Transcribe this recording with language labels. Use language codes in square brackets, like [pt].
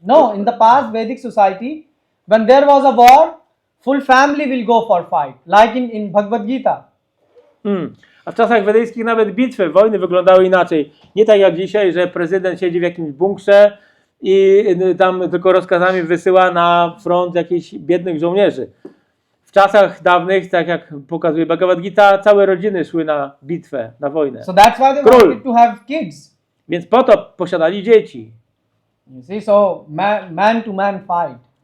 [en] No, in the past Vedic society, when there was a war, full family will go for fight, like in Bhagavad Gita. [pl] A w czasach wedyjskich nawet bitwy, wojny wyglądały inaczej. Nie tak jak dzisiaj, że prezydent siedzi w jakimś bunkrze i tam tylko rozkazami wysyła na front jakichś biednych żołnierzy. W czasach dawnych, tak jak pokazuje Bhagavad Gita, całe rodziny szły na bitwę, na wojnę. [en] So that's why they [pl] Król. [en] wanted to have kids. [pl] Więc po to posiadali dzieci. [en] You see, so man to man fight.